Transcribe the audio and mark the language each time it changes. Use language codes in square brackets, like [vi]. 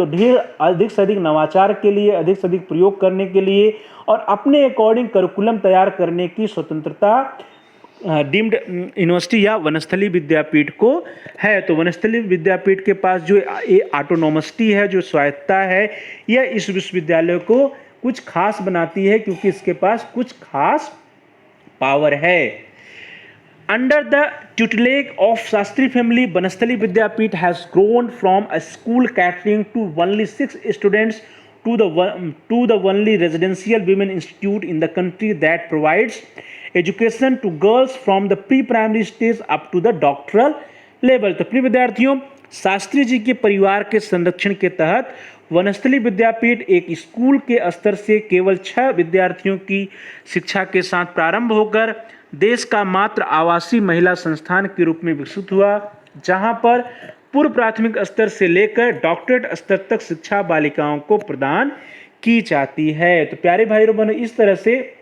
[hi] तो ढेर अधिक से अधिक नवाचार के लिए, अधिक से अधिक प्रयोग करने के लिए और अपने अकॉर्डिंग करिकुलम तैयार करने की स्वतंत्रता डीम्ड यूनिवर्सिटी या वनस्थली विद्यापीठ को है। तो वनस्थली विद्यापीठ के पास जो ऑटोनॉमसिटी है, जो स्वायत्ता है, यह इस विश्वविद्यालय को कुछ खास बनाती है क्योंकि इसके पास कुछ खास पावर है। [en] Under the tutelage of Shastri family, Banastali Vidyapeeth has grown from a school catering to only 6 students to the only residential women institute in the country that provides education to girls from the pre-primary stage up to the doctoral level। [hi] तो प्रिय विद्यार्थियों, शास्त्री जी के परिवार के संरक्षण के तहत वनस्थली विद्यापीठ एक स्कूल के स्तर से केवल 6 विद्यार्थियों की शिक्षा के साथ प्रारंभ होकर देश का मात्र आवासीय महिला संस्थान के रूप में विकसित हुआ, जहां पर पूर्व प्राथमिक स्तर से लेकर डॉक्टरेट स्तर तक शिक्षा बालिकाओं को प्रदान की जाती है। तो प्यारे भाइयों बहनों, इस तरह से